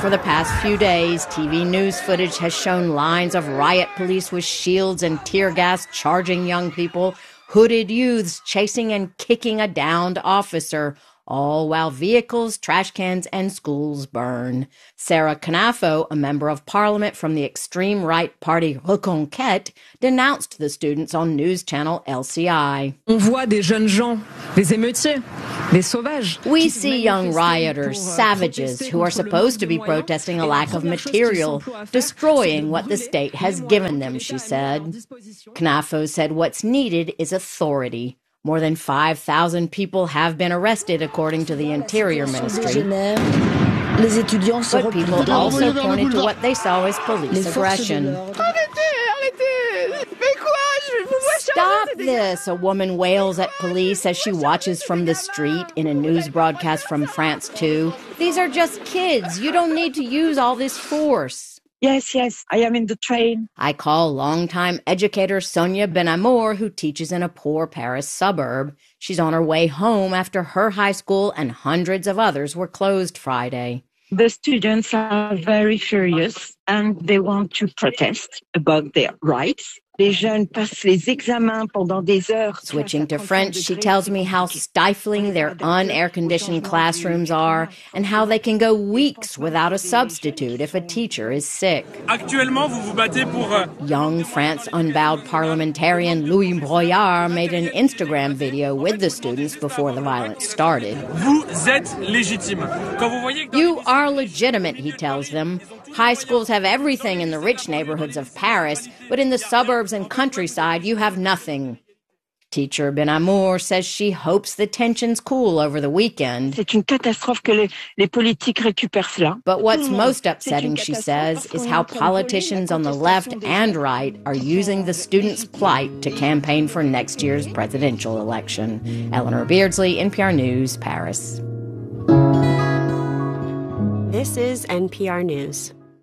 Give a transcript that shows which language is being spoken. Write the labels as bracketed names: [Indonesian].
[English] For the past few days, TV news footage has shown lines of riot police with shields and tear gas charging young people, hooded youths chasing and kicking a downed officer, all while vehicles, trash cans, and schools burn. Sarah Canafo, a member of parliament from the extreme right party Reconquête, denounced the students on news channel LCI. [French] On voit des jeunes gens, des émeutiers, des sauvages. [English] We see young rioters, savages, who are supposed to be protesting a lack of material, destroying what the state has given them, she said. Canafo said what's needed is authority. More than 5,000 people have been arrested, according to the Interior Ministry. But people also pointed to what they saw as police aggression. Stop this, a woman wails at police as she watches from the street in a news broadcast from France 2. These are just kids. You don't need to use all this force. Yes, yes, I am in the train. I call longtime educator Sonia Benamour, who teaches in a poor Paris suburb. She's on her way home after her high school and hundreds of others were closed Friday. The students are very furious and they want to protest about their rights. [French] Les jeunes passent les examens pendant des heures. [English] Switching to French, she tells me how stifling their un-air-conditioned classrooms are and how they can go weeks without a substitute if a teacher is sick. [French] Actuellement, vous vous battez pour... [English] Young France unbowed parliamentarian Louis Broyard made an Instagram video with the students before the violence started. [French] Vous êtes légitime. Quand vous voyez... [English] You are legitimate, he tells them. High schools have everything in the rich neighborhoods of Paris, but in the suburbs and countryside, you have nothing. Teacher Benamour says she hopes the tensions cool over the weekend. [French] C'est une catastrophe que les politiques récupèrent cela. [English] But what's most upsetting, she says, is how politicians on the left and right are using the students' plight to campaign for next year's presidential election. Eleanor Beardsley, NPR News, Paris. This is NPR News.